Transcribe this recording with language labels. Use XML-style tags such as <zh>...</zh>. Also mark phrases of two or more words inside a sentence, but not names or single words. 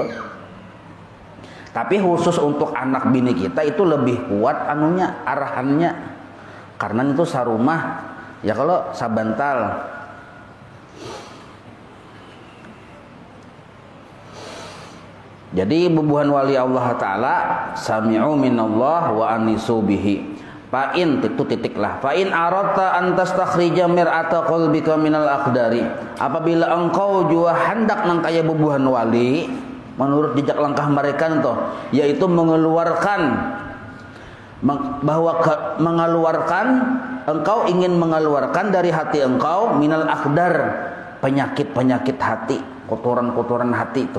<bjn>Tapi khusus untuk anak bini kita itu lebih kuat anunya, arahannya. Karena itu sarumah. Ya kalau sabantal. Jadi bubuhan wali Allah Ta'ala</bjn> <ar>سمعوا من الله وأنسوا به.</ar> <bjn>Fa'in itu titiklah.</bjn> <ar>فإن أردت أن تستخرج مرآة قلبك من الأقذار.</ar> <bjn>Apabila engkau juga hendak nang kaya bubuhan wali menurut jejak langkah mereka itu, yaitu mengeluarkan engkau ingin mengeluarkan dari hati engkau</bjn> <ar>من الأقذار,</ar> <bjn>penyakit-penyakit hati, kotoran-kotoran hati itu.</bjn>